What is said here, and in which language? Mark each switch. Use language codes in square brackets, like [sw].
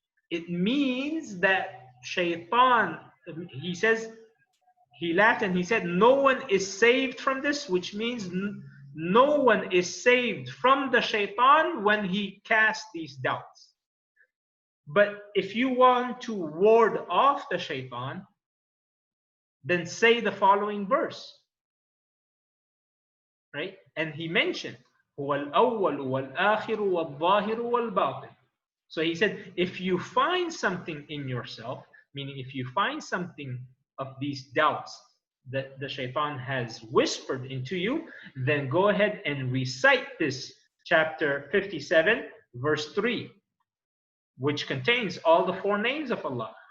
[en] It means that Shaitan, he says, he laughed and he said, no one is saved from this, which means no one is saved from the Shaitan when he casts these doubts. But if you want to ward off the Shaitan, then say the following verse. Right? And he mentioned, [ar] هُوَ الْأَوَّلُ وَالْآخِرُ وَالظَّاهِرُ وَالْبَاطِنُ. [en] So he said, if you find something in yourself, meaning if you find something of these doubts that the Shaitan has whispered into you, then go ahead and recite this chapter 57, verse 3, which contains all the four names of Allah.